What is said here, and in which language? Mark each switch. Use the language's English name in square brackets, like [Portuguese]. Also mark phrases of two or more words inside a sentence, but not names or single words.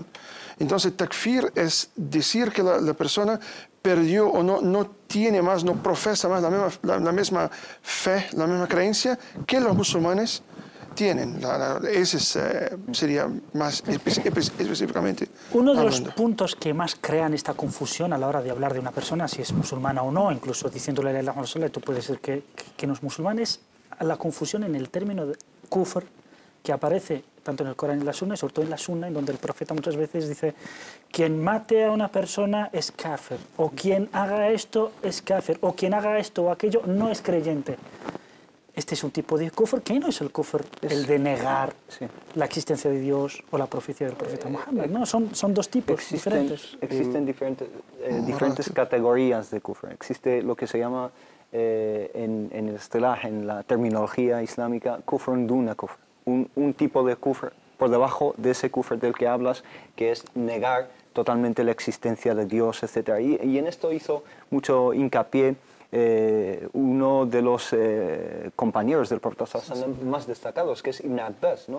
[Spanish] Entonces, takfir es decir que la persona perdió o no tiene más, no profesa más la misma fe, la misma creencia que los musulmanes tienen. Ese sería más específicamente. Uno de los puntos que más crean esta confusión a la hora de hablar de una persona, si es musulmana o no, incluso diciéndole [Arabic] لا إله إلا الله, [Spanish] tú puedes decir que no es musulmán, es la confusión en el término de kufr, que aparece tanto en el Corán y en la Sunna, y sobre todo en la Sunna, en donde el profeta muchas veces dice: quien mate a una persona es kafir, o quien haga esto es kafir, o quien haga esto o aquello no es creyente. Este es un tipo de kufr que no es el kufr, el de negar la existencia de Dios o la profecía del profeta Muhammad. No, son dos tipos diferentes. Existen diferentes categorías de kufr. Existe lo que se llama en el istilah, en la terminología islámica, [Arabic] كفر دون كفر. [Spanish] Un tipo de kufr por debajo de ese kufr del que hablas, que es negar totalmente la existencia de Dios, etc. Y en esto hizo mucho hincapié uno de los compañeros del profeta más destacados, que es Ibn Abbas, ¿no?